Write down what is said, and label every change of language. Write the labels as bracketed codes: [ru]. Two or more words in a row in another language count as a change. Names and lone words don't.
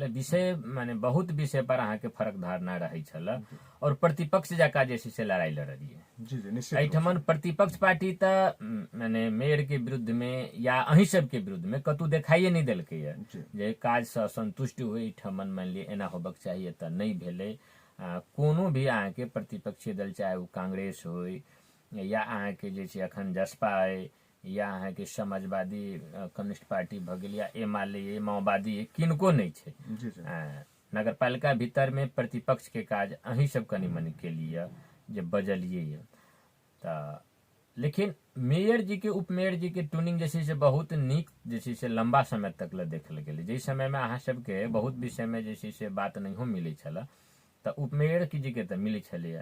[mai] विषय माने बहुत विषय पर अहाँ के फरक धारणा रहे छले और प्रतिपक्ष जका जे से लड़ाई लड़लिए। जी जी, निश्चित। एहिठमन प्रतिपक्ष पार्टी तो माने मेयर के विरुद्ध में या अहीं सब के विरुद्ध में कतू देखाइए नहीं देलकै जे काज से असंतुष्ट हुई ठमन मान ली एना होबक चाहिए तो नहीं भेले। कोनो भी अहाँ के प्रतिपक्षीय दल चाहे वो कांग्रेस हो या अहाँ के जे अखन जसपा है या अहाँके समाजवादी कम्युनिस्ट पार्टी भऽ गेल या एमाले माओवादी किनको नहीं छै। जी जी नगरपालिका भीतर में प्रतिपक्ष के काज अहीं सब कनी मनी केलिए जे बजलिए ये। तऽ लेकिन मेयर जी के उप मेयर जी के ट्यूनिंग जे छै से बहुत नीक जे छै से लंबा समय तक ले देखल गेलै, जाहि समय में अहाँ सबके बहुत विषय में जे छै से बात नहियो मिलै छलै, तऽ उपमेयर जी के तऽ मिलै छलैए।